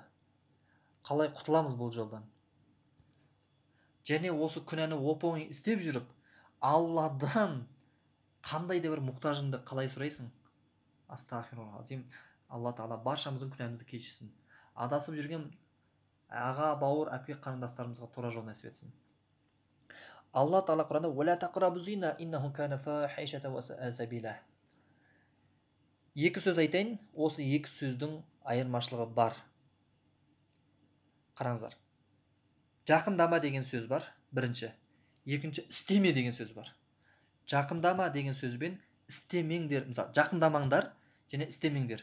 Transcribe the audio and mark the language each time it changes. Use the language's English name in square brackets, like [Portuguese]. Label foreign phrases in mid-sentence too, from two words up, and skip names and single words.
[Kazakh] Қалай құтыламыз бұл жолдан? Және осы күнәні оп-оңай істеп жүріп, Алладан қандай да бір мұқтажыңды қалай сұрайсың? [Arabic] أستغفر الله العظيم. [Kazakh] Алла тағала баршамыздың күнәмізді кешірсін. Адасып жүрген аға, бауыр, әпке қарындастарымызға тура жол нәсіп етсін. Алла тағала Құранда [Arabic] «ولا تقربوا الزنا, إنه كان فاحشة وساء سبيلا». [Kazakh] Екі сөз айтайын, осы екі сөздің айырмашылығы бар. Қараңыздар. Жақындама деген сөз бар, бірінші. Екінші, істеме деген сөз бар. Жақындама деген сөзбен істемеңдер, мысалы, жақындамаңдар және істемеңдер.